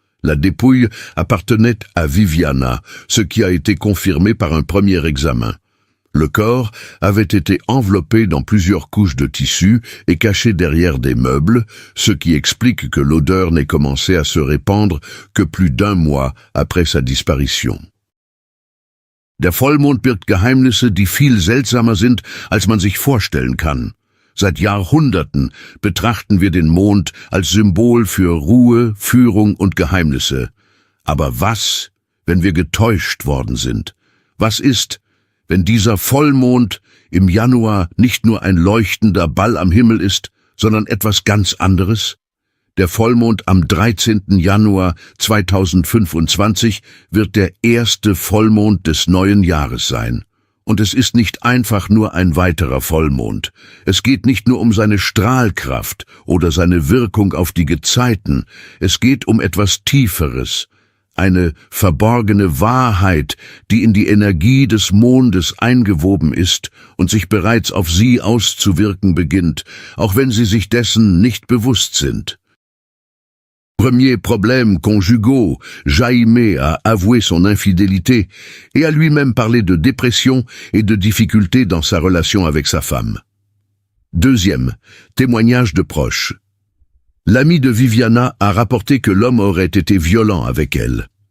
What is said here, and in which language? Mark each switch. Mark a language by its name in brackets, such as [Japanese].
[French] La dépouille appartenait à Viviana, ce qui a été confirmé par un premier examen. Le corps avait été enveloppé dans plusieurs couches de tissu et caché derrière des meubles, ce qui explique que l'odeur n'ait commencé à se répandre que plus d'1 mois après sa disparition. [German] Der Vollmond birgt Geheimnisse, die viel seltsamer sind, als man sich vorstellen kann. Seit Jahrhunderten betrachten wir den Mond als Symbol für Ruhe, Führung und Geheimnisse. Aber was, wenn wir getäuscht worden sind? Was ist, wenn dieser Vollmond im Januar nicht nur ein leuchtender Ball am Himmel ist, sondern etwas ganz anderes? Der Vollmond am 13. Januar 2025 wird der erste Vollmond des neuen Jahres sein. Und es ist nicht einfach nur ein weiterer Vollmond. Es geht nicht nur um seine Strahlkraft oder seine Wirkung auf die Gezeiten. Es geht um etwas Tieferes. Eine verborgene Wahrheit, die in die Energie des Mondes eingewoben ist und sich bereits auf sie auszuwirken beginnt, auch wenn sie sich dessen nicht bewusst sind. [French] Premier problème conjugaux, Jaime a avoué son infidélité et a lui-même parlé de dépression et de difficultés dans sa relation avec sa femme. Deuxième, témoignage de proches. L'ami de Viviana a rapporté que l'homme aurait été violent avec elle.